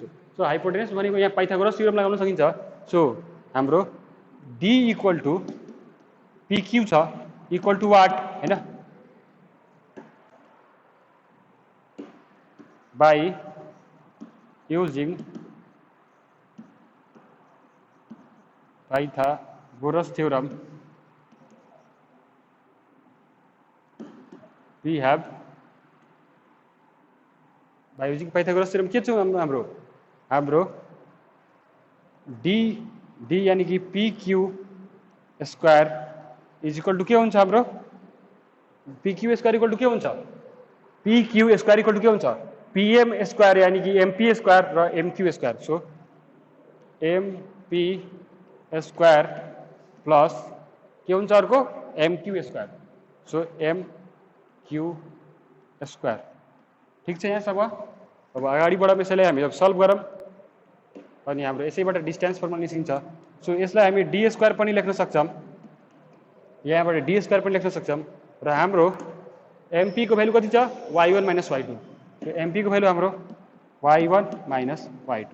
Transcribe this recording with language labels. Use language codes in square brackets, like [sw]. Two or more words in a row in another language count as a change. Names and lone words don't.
[en] so hypotenuse [ne] भनेको यहाँ [en] Pythagoras theorem [ne] लगाउन सकिन्छ। सो हाम्रो d [en] equal to [ne] pq छ [en] equal to [ne] वाट हैन? [en] by using Pythagoras theorem we have by using Pythagoras theorem [ne] के छ हाम्रो d यानी कि pq [en] square is equal to [ne] के हुन्छ? हाम्रो pq [en] square equal to [ne] के हुन्छ? pq [en] square equal to [ne] के हुन्छ? pm स्क्वायर यानी कि mp स्क्वायर र mq स्क्वायर। सो mp [en] square plus [ne] के हुन्छ अर्को? mq स्क्वायर। सो mq स्क्वायर। ठीक छ यहाँसम्म? अब अगाडि बढाउँ, यसैलाई हामी अब सल्भ गरौँ अनि हाम्रो यसैबाट [en] distance formula [ne] निस्किन्छ। सो यसलाई हामी d स्क्वायर पनि लेख्न सक्छौँ, यहाँबाट d स्क्वायर पनि लेख्न सक्छौँ र हाम्रो mp को भ्यालु कति छ? y1 माइनस y2। सो mp को भ्यालु हाम्रो y1 माइनस y2।